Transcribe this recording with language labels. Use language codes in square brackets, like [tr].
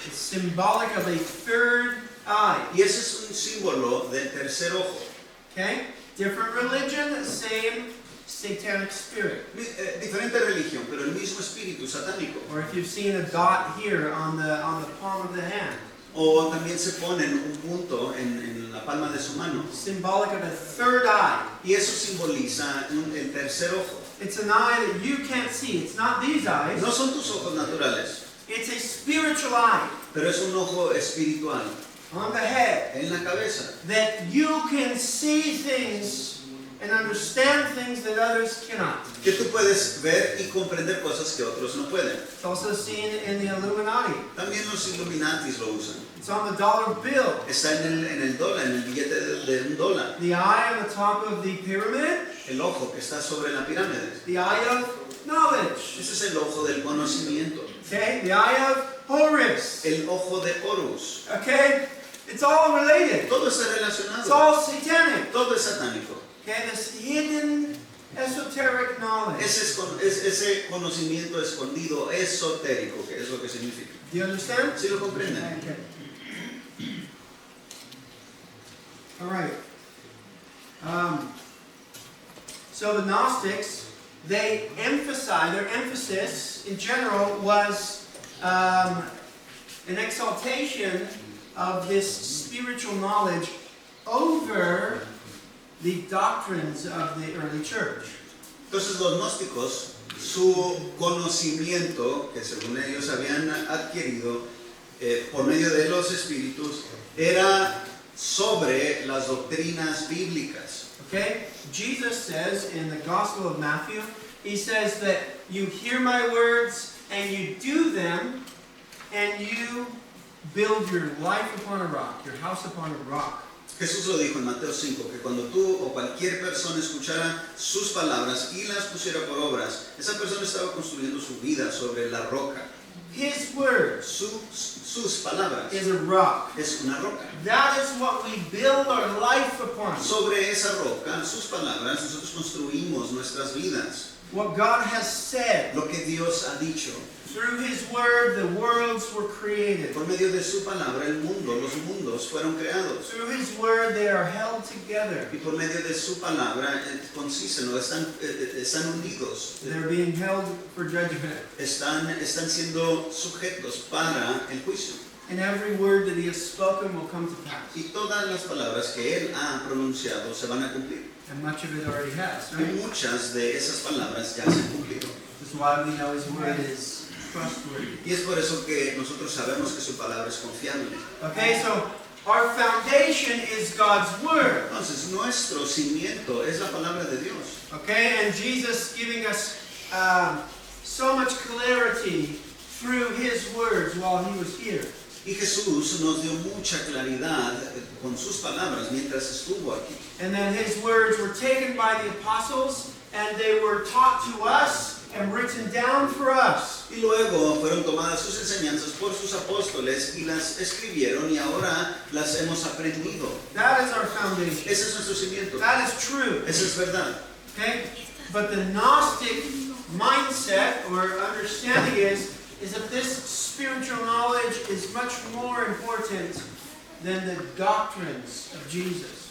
[en] It's symbolic of a third eye. [es] Y ese es un símbolo del tercer ojo. [en] Okay? Different religion, same satanic spirit. [es] Diferente religión, pero el mismo espíritu satánico. [en] Or if you've seen a dot here on the palm of the hand, [es] O también se ponen un punto en la palma de su mano. [en] symbolic of a third eye. [es] Y eso simboliza el tercer ojo. [en] It's an eye that you can't see. It's not these eyes. [es] No son tus ojos naturales, [en] It's a spiritual eye [es] pero es un ojo espiritual [en] on the head [es] en la cabeza. [en] that you can see things and understand things that others cannot. [es] Que tú puedes ver y comprender cosas que otros no pueden. [en] It's also seen in the Illuminati. [es] También los Illuminatis lo usan. [en] It's on the dollar bill. [es] Está en el dólar, en el billete de un dólar. [en] The eye on the top of the pyramid, [es] El ojo que está sobre la pirámide. [en] the eye of knowledge. [es] Ese es el ojo del conocimiento. [en] Okay, the eye of Horus. [es] El ojo de Horus. [en] Okay, it's all related. [es] Todo está [en] It's [es] relacionado. [en] all satanic. [es] Todo es satánico. [en] Okay, this hidden esoteric knowledge. [es] Ese conocimiento escondido esotérico, que es lo que significa. [en] Do you understand? [es] ¿Sí lo comprenden? [en] Okay. All right. So the Gnostics, their emphasis in general was an exaltation of this spiritual knowledge over the doctrines of the early church. [es] Entonces los gnósticos, su conocimiento, que según ellos habían adquirido por medio de los espíritus, era sobre las doctrinas bíblicas. [en] Okay? Jesus says in the Gospel of Matthew, he says that you hear my words and you do them and you build your life upon a rock, your house upon a rock. [es] Jesús lo dijo en Mateo 5, que cuando tú o cualquier persona escuchara sus palabras y las pusiera por obras, esa persona estaba construyendo su vida sobre la roca. [en] His word [es] Sus palabras [en] is a rock. [es] es una roca. [en] That is what we build our life upon. [es] Sobre esa roca, sus palabras, nosotros construimos nuestras vidas. [en] What God has said. [es] Lo que Dios ha dicho. [en] Through His word, the worlds were created. [es] Por medio de su palabra, el mundo, los mundos fueron creados. [en] Through His word, they are held together. [es] Y por medio de su palabra consisten o están unidos. [en] They're being held for judgment. [es] Están siendo sujetos para el juicio. [en] And every word that He has spoken will come to pass. [es] Y todas las palabras que Él ha pronunciado se van a cumplir. [en] And much of it already has, [es] Y [en] right? [es] muchas de esas palabras ya se han cumplido. [en] That's why we know His word is trustworthy. [es] Y es por eso que nosotros sabemos que su palabra es confiable. [en] Okay, so our foundation is God's word. [es] Entonces, nuestro cimiento es la palabra de Dios. [en] Okay, and Jesus giving us so much clarity through His words while He was here. [es] Y Jesús nos dio mucha claridad con sus palabras mientras estuvo aquí. [en] And then His words were taken by the apostles and they were taught to us and written down for us. [es] Y luego fueron tomadas sus enseñanzas por sus apóstoles y las escribieron y ahora las hemos aprendido. [en] That is our foundation. [es] Ese es nuestro cimiento. [en] That is true. [es] Eso es verdad. [en] Okay? But the Gnostic mindset or understanding is that this spiritual knowledge is much more important than the doctrines of Jesus.